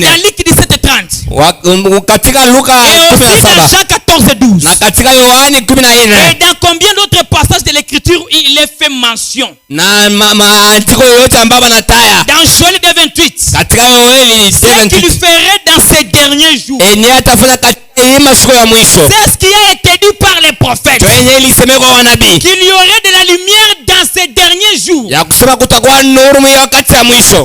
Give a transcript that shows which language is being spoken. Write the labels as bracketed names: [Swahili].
[French] Dans Luc 17:30. [Swahili] Katika Luka [French] Et aussi dans [Swahili] 17. [French] Jean 14:12. [Swahili] Na katika Yohani 14. [French] Et dans combien d'autres passages de l'écriture il est fait mention? [Swahili] Na maandiko yote ambayo anataya. [French] Dans Joël 2:28. [Swahili] Katika Yoeli [French] Ce qu'il ferait dans ces derniers jours. [Swahili] Enye atafanya katika masiku ya mwisho. [French] C'est ce qui a été dit par les prophètes. [Swahili] Enye ilisemeka kwa wanabii. [French] Qu'il y aurait de la lumière dans ces derniers jours. [Swahili] Ya kusema kutakuwa nuru mwa wakati ya mwisho.